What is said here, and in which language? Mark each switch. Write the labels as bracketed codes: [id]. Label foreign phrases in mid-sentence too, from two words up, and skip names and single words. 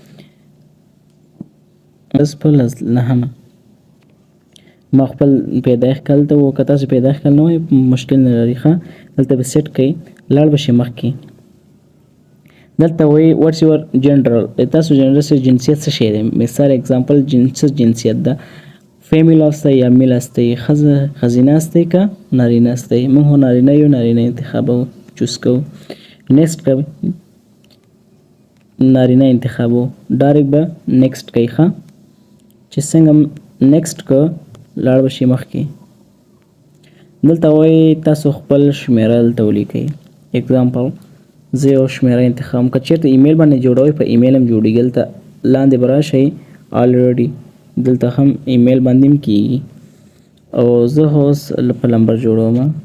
[ps] 9 ما خپل پیدایښت کال ته و که تاسو پیدایښت کال نه وایي مشکل نه لري ښه دلته به سیټ کړئ لاړ به شئ مخکې دلته وایي [en] What's your gender [ps] تاسو جنډر سره جنسیت څه شی دی مثال اگزامپل جنسیت ده فیمیل هستی یا میل هستی ښځینه هستی که نارینه هستی موږ خو نارینه یو نارینه انتخابوو چوز کوو نیکسټ کوئ نارینه انتخابوو ډایرکټ به نیکسټ کوئ ښه چې څنګه نیکسټ که لاړ به شئ مخکې دلته وایي تاسو خپل شمیره دلته ولیکئ اگزامپل زه یو شمیره انتخاب که چېرته ایمیل باندې جوړوئ په ایمیل هم جوړېږي دلته لاندې به راشئ آلریډي دلته هم ایمیل باندې هم کېږي او زه اوس په نمبر جوړوم